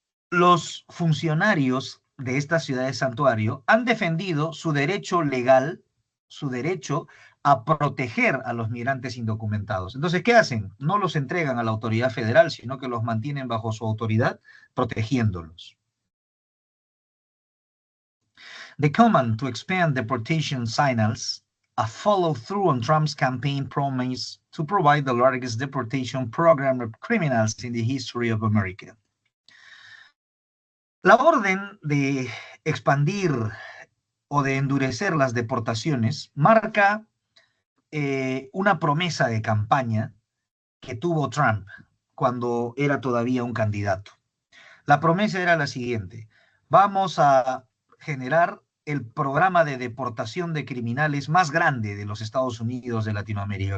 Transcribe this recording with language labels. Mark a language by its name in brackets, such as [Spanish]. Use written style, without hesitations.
[Spanish] Los funcionarios de esta ciudad de santuario han defendido su derecho legal, su derecho a proteger a los migrantes indocumentados. Entonces, ¿qué hacen? No los entregan a la autoridad federal, sino que los mantienen bajo su autoridad, protegiéndolos. [English] The command to expand deportation signals a follow-through on Trump's campaign promise to provide the largest deportation program of criminals in the history of America. [Spanish] La orden de expandir o de endurecer las deportaciones marca una promesa de campaña que tuvo Trump cuando era todavía un candidato. La promesa era la siguiente: vamos a generar el programa de deportación de criminales más grande de los Estados Unidos de Latinoamérica.